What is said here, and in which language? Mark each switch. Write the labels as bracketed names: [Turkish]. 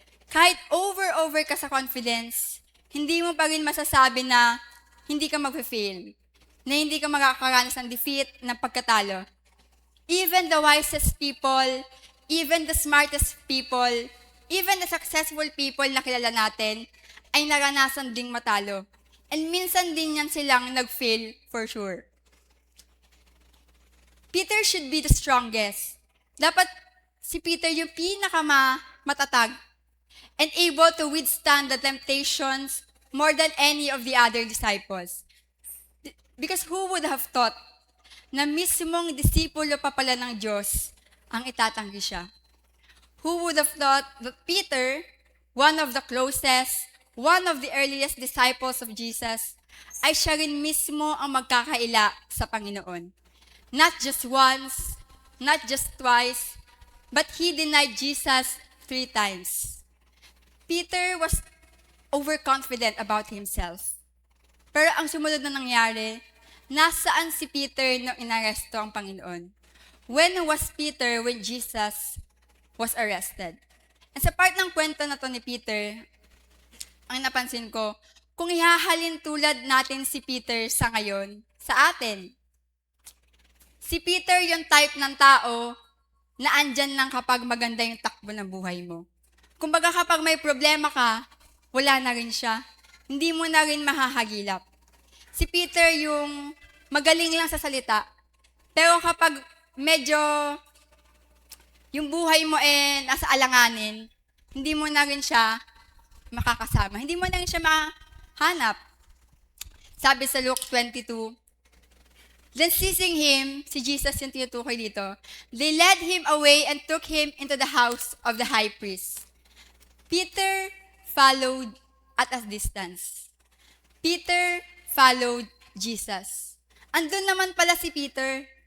[Filipino] Kahit over ka sa confidence, hindi mo pa rin masasabi na hindi ka mag-fail, na hindi ka makakaranas ng defeat, ng pagkatalo. [English] Even the wisest people, even the smartest people, even the successful people [Filipino] na kilala natin, ay naranasan ding matalo. And minsan din yan silang nag-fail [English] for sure. Peter should be the strongest. [Filipino] Dapat si Peter yung pinakamatatag [English] and able to withstand the temptations more than any of the other disciples. Because who would have thought [Filipino] na mismong disipulo pa pala ng Diyos ang itatanggi siya? [English] Who would have thought that Peter, one of the closest, one of the earliest disciples of Jesus, [Filipino] ay siya rin mismo ang magkakaila sa Panginoon. [English] Not just once, not just twice, but he denied Jesus 3 times. Peter was overconfident about himself. [Filipino] Pero ang sumunod na nangyari, nasaan si Peter nung inaresto ang Panginoon? [English] When was Peter when Jesus was arrested? [Filipino] And sa part ng kwento na to ni Peter, ang napansin ko, kung ihahalin tulad natin si Peter sa ngayon, sa atin, si Peter yung type ng tao na andyan lang kapag maganda yung takbo ng buhay mo. Kumbaga kapag may problema ka, wala na rin siya. Hindi mo na rin mahahagilap. Si Peter yung magaling lang sa salita, pero kapag medyo yung buhay mo nasa alanganin, hindi mo na rin siya makakasama. Hindi mo na rin siya mahanap. Sabi sa [English] Luke 22, then seizing him, [Filipino] si Jesus yung tinutukoy dito, [English] they led him away and took him into the house of the high priest. Peter followed at a distance. Peter followed Jesus. [Filipino] Andun naman pala si Peter.